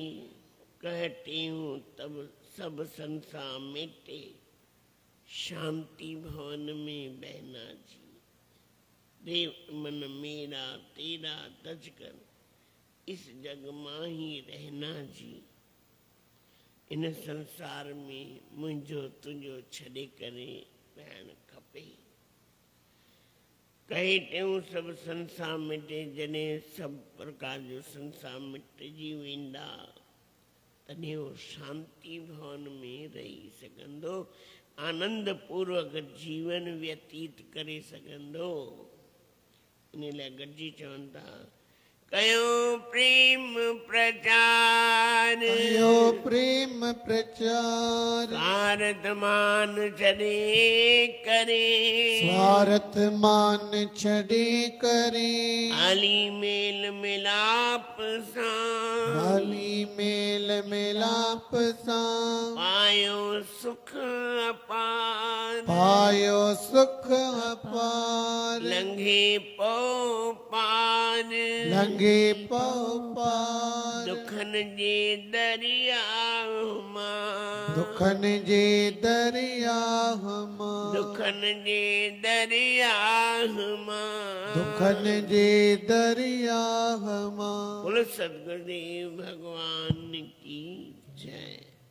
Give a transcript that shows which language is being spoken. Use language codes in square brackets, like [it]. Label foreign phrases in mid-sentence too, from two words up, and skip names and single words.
[hi] कहती हूँ तब सब संसार मिटे शांति भवन में बहना जी। देव मन मेरा तेरा तज कर इस जग मां ही रहना जी। [sd] इन संसार में मुझो तुझो छड़े करे रहन खपे। कहते हूँ सब संसार मिटे जने सब प्रकार जो संसार मिट जी वेंदा तने वो शांति भवन में रही सघंदो, आनंद पूर्वक जीवन व्यतीत करे सघंदो। इन लाइ गॾिजी चवनि था, कयो प्रेम प्रचार। कयो प्रेम प्रचार। स्वार्थ मान छॾे करे। स्वार्थ मान छॾे करे। हाली मेल मिलाप सां। हाली मेल मिलाप सां। पायो सुख अपार। पायो सुख अपार। लंघे पौ पार। लंघे पौ पार। दुखन जे दरिया मां। दुखन जे दरिया मां। दुखन जे दरिया मां। दुखन जे दरिया मां। [hi] बोलो सद्गुरुदेव भगवान की जय।